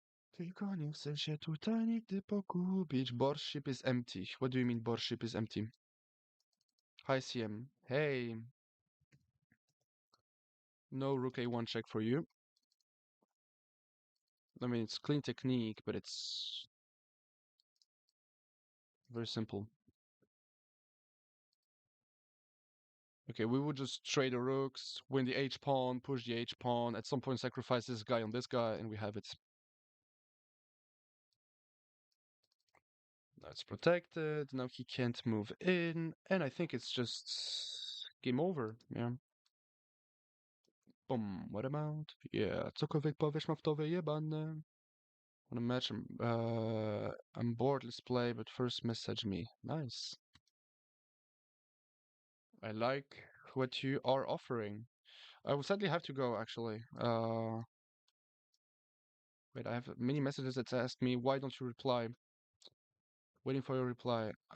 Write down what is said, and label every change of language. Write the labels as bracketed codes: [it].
[pl] Tylko nie chcę się tutaj nigdy pogubić. [en] Board is empty. What do you mean board is empty? Hi CM. Hey. No rook a1 check for you. I mean, it's clean technique, but it's very simple. Okay, we would just trade the rooks, win the h-pawn, push the h-pawn, at some point sacrifice this guy on this guy, and we have it. Now it's protected, now he can't move in, and I think it's just game over, yeah. Boom, what about? [pl] Yeah, cokolwiek powiesz ma w to wyjebane. [en] Wanna match him, I'm bored, let's play, but first message me. Nice. I like what you are offering. I will sadly have to go, actually. Wait, I have many messages that ask me, why don't you reply? Waiting for your reply.